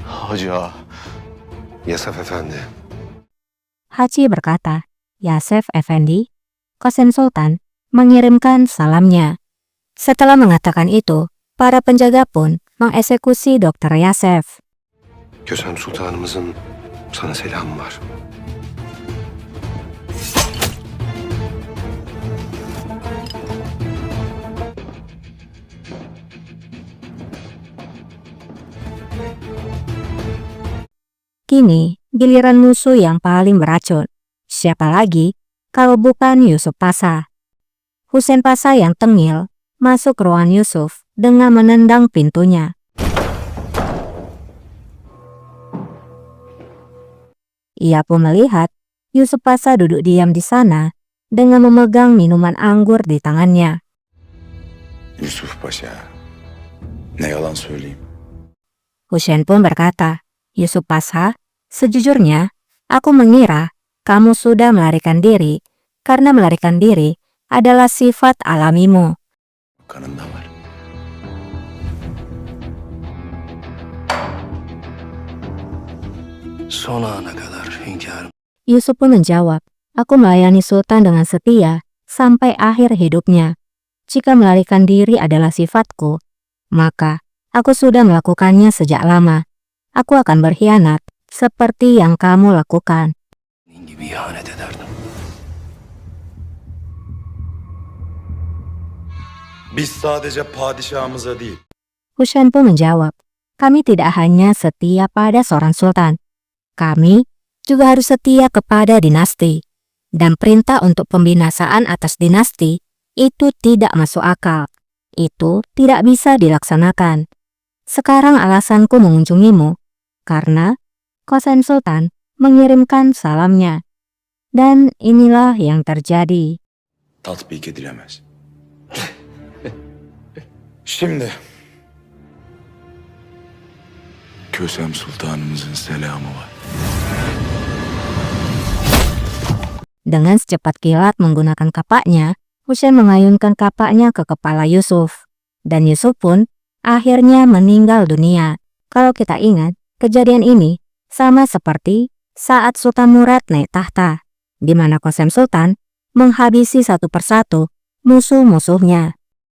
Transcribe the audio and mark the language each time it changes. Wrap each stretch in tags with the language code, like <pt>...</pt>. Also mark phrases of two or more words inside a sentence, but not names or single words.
<tr>Hacı Ağa. Yasaf Efendi.</tr> <id>Haji berkata, Yasef Effendi, Qasim Sultan mengirimkan salamnya. Setelah mengatakan itu, para penjaga pun mengeksekusi Dr. Yasef.</id> <tr>Kösem Sultanımızın sana selamı var.</tr> <id>Kini, giliran musuh yang paling beracun. Siapa lagi kalau bukan Yusuf Pasha? Husain Pasha yang tengil masuk ke ruangan Yusuf dengan menendang pintunya. Ia pun melihat Yusuf Pasha duduk diam di sana dengan memegang minuman anggur di tangannya.</id> <tr>Yusuf Paşa, ne yalan söyleyeyim.</tr> <id>Husain pun berkata, Yusuf Pasha, sejujurnya aku mengira kamu sudah melarikan diri karena melarikan diri adalah sifat alamimu.</id> <tr>Kanında var. Son ana kadar hünkârım.</tr> <id>Yusuf pun menjawab, aku melayani Sultan dengan setia sampai akhir hidupnya. Jika melarikan diri adalah sifatku, maka aku sudah melakukannya sejak lama. Aku akan berkhianat seperti yang kamu lakukan.</id> <tr>Senin gibi ihanet ederdim. Biz sadece padişahımıza değil,</tr> <id>Husain pun menjawab, kami tidak hanya setia pada seorang sultan. Kami juga harus setia kepada dinasti. Dan perintah untuk pembinasaan atas dinasti itu tidak masuk akal. Itu tidak bisa dilaksanakan. Sekarang alasanku mengunjungimu karena Qasim Sultan mengirimkan salamnya. Dan inilah yang terjadi.</id> <tr>tatbik edilemez. Şimdi Kösem Sultanımızın selamı var.</tr> <id>Dengan secepat kilat menggunakan kapaknya, Husain mengayunkan kapaknya ke kepala Yusuf. Dan Yusuf pun akhirnya meninggal dunia. Kalau kita ingat, kejadian ini sama seperti saat Sultan Murad naik tahta, di mana Qasim Sultan menghabisi satu persatu musuh-musuhnya.</id>